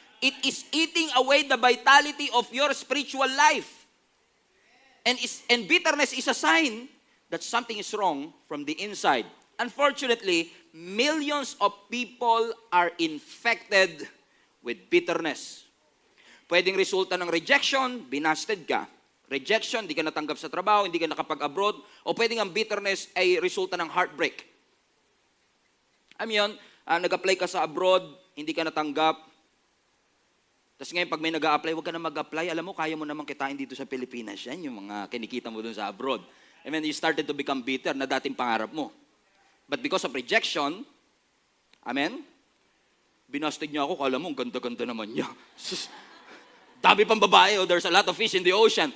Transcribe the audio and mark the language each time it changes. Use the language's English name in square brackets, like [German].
[English] It is eating away the vitality of your spiritual life. And bitterness is a sign that something is wrong from the inside. Unfortunately, millions of people are infected with bitterness. [Filipino] Pwedeng resulta ng rejection, binasted ka. Rejection, hindi ka natanggap sa trabaho, hindi ka nakapag-abroad, o pwedeng ang bitterness ay resulta ng heartbreak. Yun, nag-apply ka sa abroad, hindi ka natanggap. Tapos ngayon, pag may nag-a-apply, huwag ka na mag-apply. Alam mo, kaya mo naman kitain dito sa Pilipinas. Yan yung mga kinikita mo dun sa abroad. [English] And then you started to become bitter [Filipino] na dating pangarap mo. [English] But because of rejection, amen? [Filipino] Binastig niya ako, kala mo, ang ganda-ganda naman niya. Dami pang babae, [English] there's a lot of fish in the ocean.